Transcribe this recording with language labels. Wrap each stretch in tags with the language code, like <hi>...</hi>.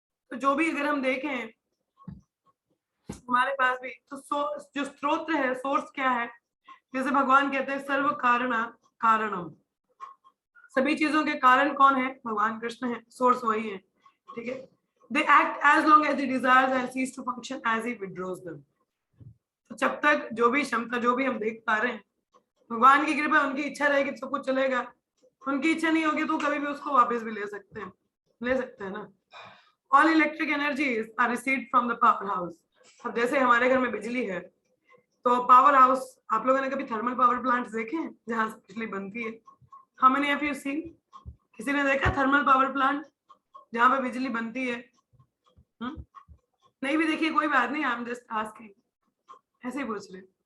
<hi>तो जो भी अगर हम देखें हमारे पास भी, तो जो स्रोत है, सोर्स क्या है? जैसे भगवान कहते हैं सर्व कारणम, सभी चीजों के कारण कौन है? भगवान कृष्ण है, सोर्स वही है, ठीक है।</hi> <en>They act as long as he desires and cease to function as he withdraws them.</en> <hi>तो जब तक जो भी क्षमता, जो भी हम देख पा रहे हैं, भगवान की कृपा, उनकी इच्छा रहेगी तो सब कुछ चलेगा। उनकी इच्छा नहीं होगी तो कभी भी उसको वापस भी ले सकते हैं ना।</hi> <en>All electric energies are received from the power house.</en> <hi>अब जैसे हमारे घर में बिजली है, तो पावर हाउस, आप लोगों ने कभी थर्मल पावर प्लांट देखे हैं जहां से बिजली बनती है?</hi> <en>How many of you seen?</en> <hi>किसी ने देखा थर्मल पावर प्लांट जहां पे बिजली बनती है? नहीं भी देखिए, कोई बात नहीं,</hi> <en>I'm just asking,</en> <hi>ऐसे ही पूछ रहे।</hi>